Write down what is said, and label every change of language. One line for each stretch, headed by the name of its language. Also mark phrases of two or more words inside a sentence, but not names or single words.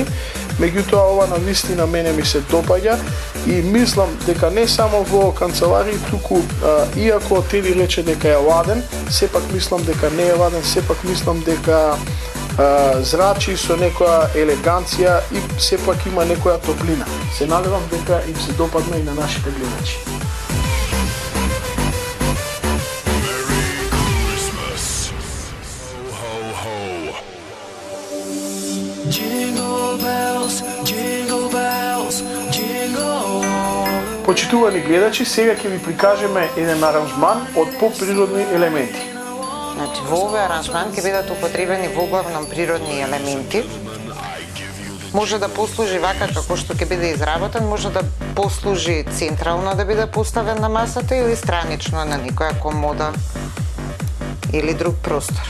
Macedonian: Меѓутоа ова навистина мене ми се допаѓа и мислам дека не само во канцеларии, туку иако Теди рече дека е ладен, сепак мислам дека не е ладен, сепак мислам дека зрачи со некоја елеганција и сепак има некоја топлина. Се надевам дека им се допадна и на нашите гледачи.
English: Jingle bells, jingle bells, jingle all the way.
Macedonian: Почитувани гледачи, сега ќе ви прикажеме еден аранжман од поприродни елементи. Значи, во овој аранжман ќе бидат употребени во главном природни елементи. Може да послужи вака како што ќе биде изработен, може да послужи централно да биде поставен на масата или странично на некоја комода или друг простор.